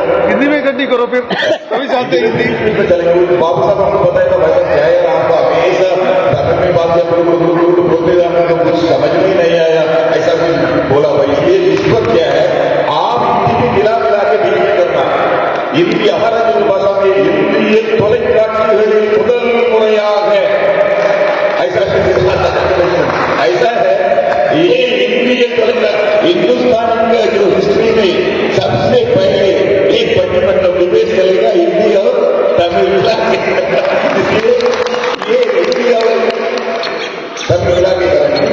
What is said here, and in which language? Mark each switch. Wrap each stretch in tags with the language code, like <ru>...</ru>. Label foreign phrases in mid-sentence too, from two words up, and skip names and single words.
<hi>हिंदी में गड्डी करो फिर कभी चाहते हिंदी में चलेंगे। बाबू साहब आपको बताया था भाई साहब क्या है, आपको हमेशा तमिल में बात किया, बोलते जाना तो कुछ समझ में नहीं आया, ऐसा कुछ बोला भाई। इसलिए इस पर क्या है, आप हिंदी में मिला के डिबेट करना। हिंदी हमारा जो भाषा में हिंदी</hi> <ta>தொலைக்காட்சிகளில் முதல் முறையாக</ta> <hi>ऐसा है, ये हिंदी हिंदुस्तान का जो हिस्ट्री में सबसे पहले एक पट्टिमंडल डिबेट चलेगा हिंदी और तमिल मिला के। इसलिए ये हिंदी और तमिल मिला के करेंगे।</hi>